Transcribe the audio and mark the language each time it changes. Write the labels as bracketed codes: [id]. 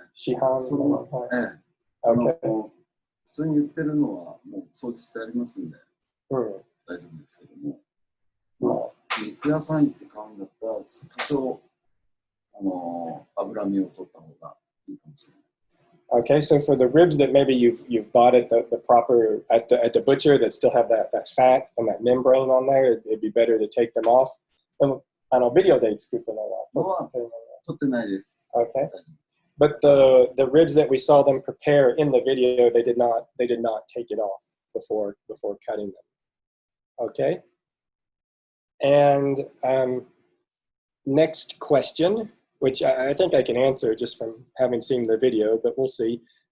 [ja] 市販のもの、はい。普通に売ってるのはもう掃除してありますんで、大丈夫ですけども、まあ、肉屋さん行って買うんだったら、多少、脂身を取った方がいいかもしれないです。 [en] Okay, so for the ribs that maybe you've bought at the proper at the butcher that still have that fat and that membrane on there, it'd be better to take them off. [ja] Videoで作ったのは撮ってないです。 [en] Okay, but the ribs that we saw them prepare in the video, they did not take it off before cutting them. Okay, and next question, which I think I can answer just from having seen the video, but we'll see.